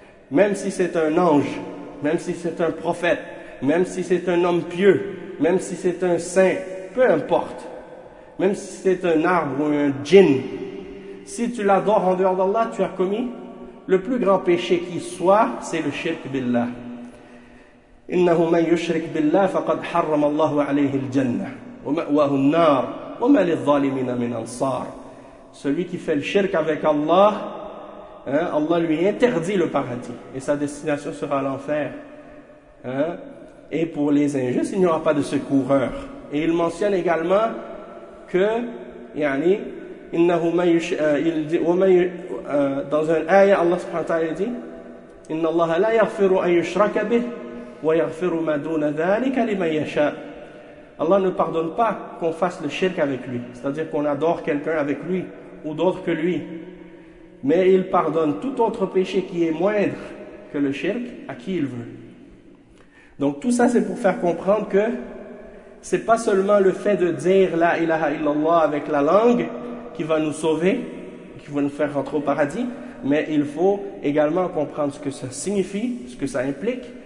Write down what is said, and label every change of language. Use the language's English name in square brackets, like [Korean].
[French] Même si c'est un ange, même si c'est un prophète, même si c'est un homme pieux, même si c'est un saint, peu importe. Même si c'est un arbre ou un djinn, si tu l'adores en dehors d'Allah, tu as commis le plus grand péché qui soit, c'est le shirk billah. [Arabic] إنه من يشرك بالله فقد حرم الله عليه الجنة ومأواه النار وما للظالمين من أنصار. [French] Celui qui fait le shirk avec Allah, hein, Allah lui interdit le paradis et sa destination sera l'enfer. Hein? Et pour les injustes, il n'y aura pas de secoureur. Et il mentionne également que, [Arabic] يعني, إنه من يش, [French] il dit, [Arabic] ومن, [French] dans un ayah, Allah subhanahu wa ta'ala dit [Arabic] إن الله لا يغفر أن يشرك به وَيَغْفِرُ مَا دُونَ ذَلِكَ لِمَنْ يَشَاءُ. [French] Allah ne pardonne pas qu'on fasse le shirk avec lui, c'est-à-dire qu'on adore quelqu'un avec lui ou d'autres que lui. Mais il pardonne tout autre péché qui est moindre que le shirk à qui il veut. Donc tout ça, c'est pour faire comprendre que c'est pas seulement le fait de dire « [Arabic] La ilaha illallah [French] » avec la langue qui va nous sauver, qui va nous faire rentrer au paradis, mais il faut également comprendre ce que ça signifie, ce que ça implique.